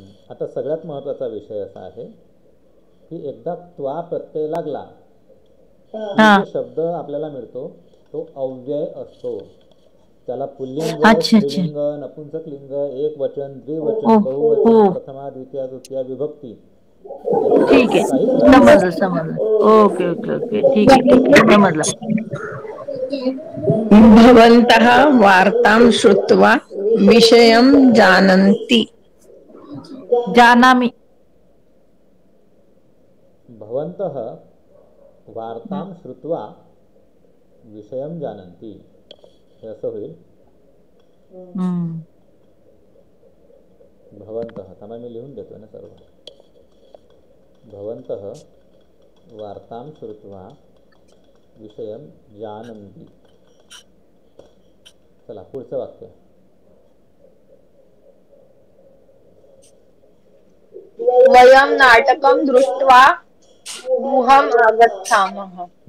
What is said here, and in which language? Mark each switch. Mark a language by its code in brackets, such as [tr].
[mr] आता सगळ्यात महत्वाचा विषय असा आहे की एकदा त्वा प्रत्यय लागला की शब्द आपल्याला मिळतो तो अव्यय असतो. त्याला पुल्लिंग, अच्छा अच्छा. स्त्रीलिंग, नपुंसकलिंग, एक वचन, द्विवचन, ओ बहुवचन, हो प्रथमा, द्वितीया, तृतीया, विभक्ती ठीक याच्यामध्ये आहे, काहीच लागत समजलं समजलं. ओके ओके ओके, ठीक आहे समजलं. [sa] भवन्तः वार्तां श्रुत्वा विषयं जानन्ति. जानामि. भवन्तः वार्तां श्रुत्वा विषयं जानन्ति [mr] हे असं होईल. हम्म. भवन्तः थांबा मी लिहून देतो ना सर्व. [sa] भवन्तः वार्तां श्रुत्वा विषयं जानन्ति. [mr] चला पुढचं वाक्य. [sa] वयं नाटकं दृष्ट्वा गृहम् आगच्छामः.